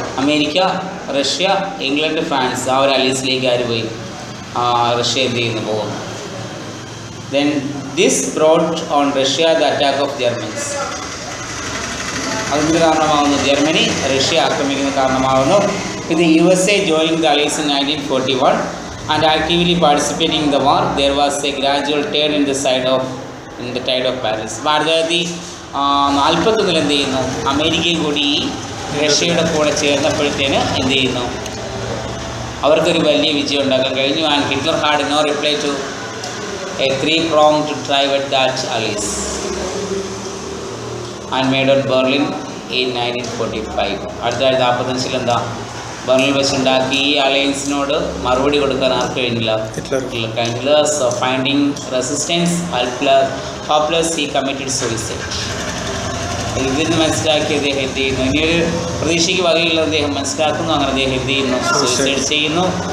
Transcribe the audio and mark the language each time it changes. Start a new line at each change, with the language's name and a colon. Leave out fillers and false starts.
Malayalam: America, Russia, England, France, ആ ഒരു അലീസിലേക്ക് ആര് പോയി? റഷ്യ എന്ത് ചെയ്യുന്നു? പോകുന്നു.
English: Then this brought on Russia the attack of Germans.
Malayalam: അതിന് കാരണമാകുന്നു ജർമ്മനി റഷ്യ ആക്രമിക്കുന്ന കാരണമാകുന്നു.
English: ഇത് USA joined the allies in 1941 and actively participating in the war. There was a gradual turn in the tide of balance.
Malayalam: 1941 എന്ത് ചെയ്യുന്നു? അമേരിക്കയും കൂടി റഷ്യയുടെ കൂടെ ചേർന്നപ്പോഴത്തേന് എന്ത് ചെയ്യുന്നു? അവർക്കൊരു വലിയ വിജയം ഉണ്ടാക്കാൻ കഴിഞ്ഞു.
English: And Hitler had no reply to a 3-pronged drive at that allies and made on Berlin in 1945.
Malayalam: 1945 എന്താ? ബെർലിൻ വെച്ചുണ്ടാക്കി ഈ അലയൻസിനോട് മറുപടി കൊടുക്കാൻ ആർക്ക് കഴിഞ്ഞില്ല? ഹിറ്റ്ലർ കഴിഞ്ഞില്ല.
English: So finding resistance hopeless he committed suicide.
Malayalam: ഇതിന് മനസ്സിലാക്കി അദ്ദേഹം എന്ത് ചെയ്യുന്നു? ഇനിയൊരു പ്രതീക്ഷയ്ക്ക് വകയുള്ള അദ്ദേഹം മനസ്സിലാക്കുന്നു. അങ്ങനെ അദ്ദേഹം എന്ത് ചെയ്യുന്നു? സൂയിസൈഡ് ചെയ്യുന്നു.